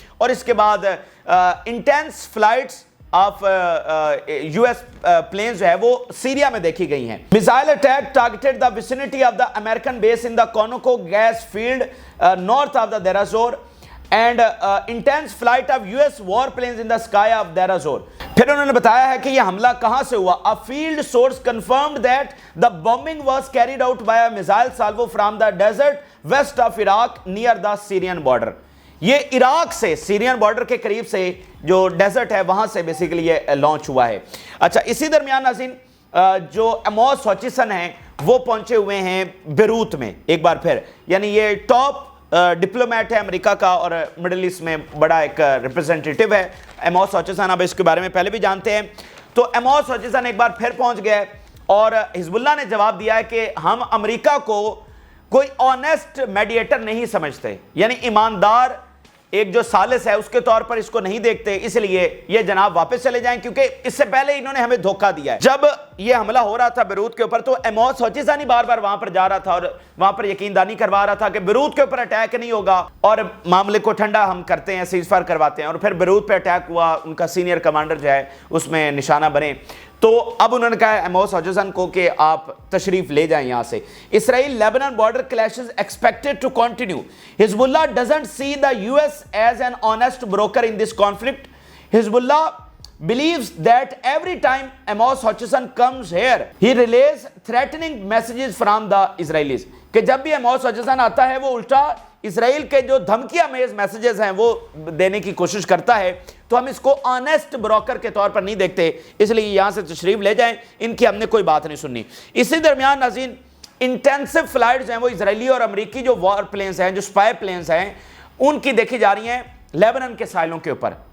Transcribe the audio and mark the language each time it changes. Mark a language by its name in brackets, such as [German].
[Urdu] اور اس کے بعد [English] intense flights of U S planes [Urdu] جو ہے وہ سیریا میں دیکھی گئی ہیں. [English] Missile attack targeted the vicinity of the American base in the Conoco gas field north of the Deir Zor and intense flight of US warplanes in the sky of Deir Zor. [Urdu] پھر انہوں نے بتایا ہے کہ یہ حملہ کہاں سے ہوا. [English] A field source confirmed that the bombing was carried out by a missile salvo from the desert west of Iraq near the Syrian border. [Urdu] یہ عراق سے سیرین بارڈر کے قریب سے جو ڈیزرٹ ہے وہاں سے بیسیکلی یہ لانچ ہوا ہے. اچھا, اسی درمیان ناظرین جو ایموس ہاچسن ہیں وہ پہنچے ہوئے ہیں بیروت میں ایک بار پھر, یعنی یہ ٹاپ ڈپلومیٹ ہے امریکہ کا اور مڈل ایسٹ میں بڑا ایک ریپرزنٹیٹیو ہے ایموس ہاچسن. اب اس کے بارے میں پہلے بھی جانتے ہیں. تو ایموس ہاچسن ایک بار پھر پہنچ گئے اور حزب اللہ نے جواب دیا ہے کہ ہم امریکہ کو کوئی آنیسٹ میڈیٹر نہیں سمجھتے, یعنی ایماندار ایک جو سالس ہے اس کے طور پر اس کو نہیں دیکھتے, اس لیے یہ جناب واپس چلے جائیں کیونکہ اس سے پہلے انہوں نے ہمیں دھوکہ دیا ہے. جب یہ حملہ ہو رہا تھا بیروت کے اوپر تو ایموس ہاچسن ہی بار بار وہاں پر جا رہا تھا اور وہاں پر یقین دہانی کروا رہا تھا کہ بیروت کے اوپر اٹیک نہیں ہوگا اور معاملے کو ٹھنڈا ہم کرتے ہیں, سیز فائر کرواتے ہیں. اور پھر بیروت پہ اٹیک ہوا, ان کا سینئر کمانڈر جو ہے اس میں نشانہ بنے. تو اب انہوں نے کہا ہے ایموس ہاچنسن کو کہ آپ تشریف لے جائیں یہاں سے. [English] Israel Lebanon border clashes expected to continue. Hezbollah doesn't see the US as an honest broker in this conflict. Hezbollah believes that every time Amos Hochstein comes here, he relays threatening messages from the Israelis. [Urdu] کہ جب بھی Amos Hochstein آتا ہے وہ الٹا اسرائیل کے جو دھمکیاں میز میسیجز ہیں وہ دینے کی کوشش کرتا ہے. تو ہم اس کو آنیسٹ بروکر کے طور پر نہیں دیکھتے, اس لیے یہاں سے تشریف لے جائیں, ان کی ہم نے کوئی بات نہیں سننی. اسی درمیان ناظرین انٹینسو فلائٹس ہیں وہ اسرائیلی اور امریکی جو وار پلینز ہیں, جو سپائی پلینز ہیں, ان کی دیکھی جا رہی ہیں لیبنان کے ساحلوں کے اوپر.